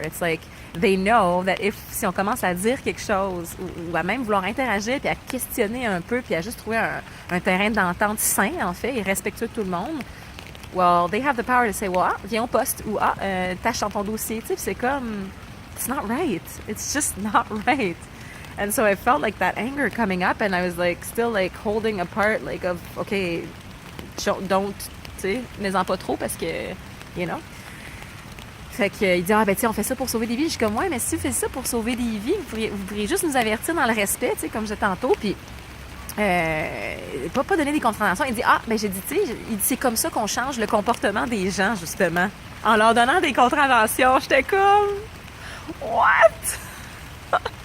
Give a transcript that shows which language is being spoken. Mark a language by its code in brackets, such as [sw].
[en] It's like they know that [fr] si on commence à dire quelque chose ou à même vouloir interagir puis à questionner un peu puis à juste trouver un terrain d'entente sain en fait et respectueux de tout le monde, [en] well, they have the power to say, well, [fr] viens au poste ou tâche dans ton dossier. Tu sais, c'est comme, [en] it's not right. It's just not right. And so I felt like that anger coming up and I was like still like holding apart like of, okay, don't, [fr] tu sais, mets-en pas trop parce que, [en] you know. [fr] Fait qu'il dit, on fait ça pour sauver des vies. Je suis comme, ouais, mais si vous faites ça pour sauver des vies, vous pourriez juste nous avertir dans le respect, tu sais, comme je disais tantôt, puis pas donner des contraventions. Il dit, j'ai dit, tu sais, c'est comme ça qu'on change le comportement des gens, justement. En leur donnant des contraventions. J'étais comme, what?